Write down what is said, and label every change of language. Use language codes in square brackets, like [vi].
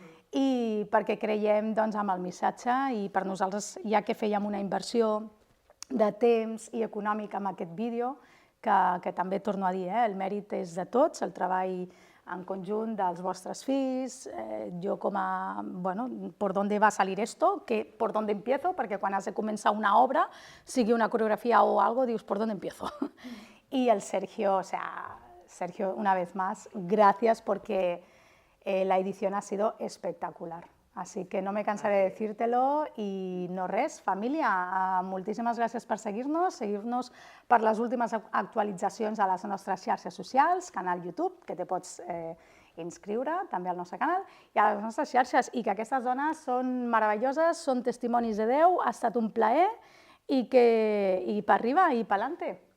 [ca] i perquè creiem amb el missatge i per nosaltres, ja que fèiem una inversió de temps i econòmic amb aquest vídeo, que també torno a dir, el mèrit és de tots, el treball en conjunt dels vostres fills, jo com a, [es] por dónde va a salir esto, por dónde empiezo, [ca] perquè quan has de començar una obra, sigui una coreografía o algo, dius, [es] por dónde empiezo. Y el Sergio, Sergio, una vez más, gracias porque la edición ha sido espectacular. Así que no me cansaré de decírtelo [ca] i no res, família, moltíssimes gràcies per seguir-nos per les últimes actualitzacions a les nostres xarxes socials, canal YouTube, que te pots inscriure també al nostre canal, i a les nostres xarxes, i que aquestes dones són meravelloses, són testimonis de Déu, ha estat un plaer i per arriba i per l'ante.